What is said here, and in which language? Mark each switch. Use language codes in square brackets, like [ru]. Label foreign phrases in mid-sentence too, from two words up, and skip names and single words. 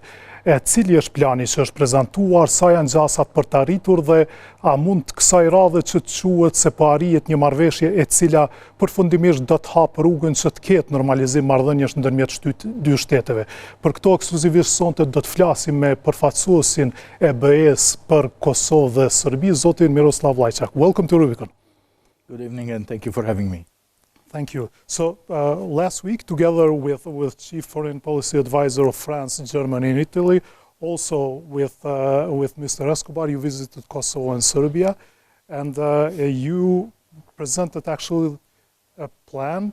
[sq] Cili është plani që është prezantuar, sa janë gjasat për të arritur dhe a mund të kësaj radhe që të quhet se po arrihet një marrëveshje e cila përfundimisht do të hapë rrugën që të ketë normalizim marrëdhënies ndërmjet dy shteteve. Për këto ekskluzivisht sonte do të flasim me përfaqësuesin e BE-s për Kosovë dhe Serbi, zotin Miroslav Lajçak. [en] Welcome to Rubicon. Good evening and thank you for having me. Thank you. So last week, together with Chief Foreign Policy Advisor of France, Germany and Italy, also with Mr. Escobar, you visited Kosovo and Serbia, and you presented actually a plan.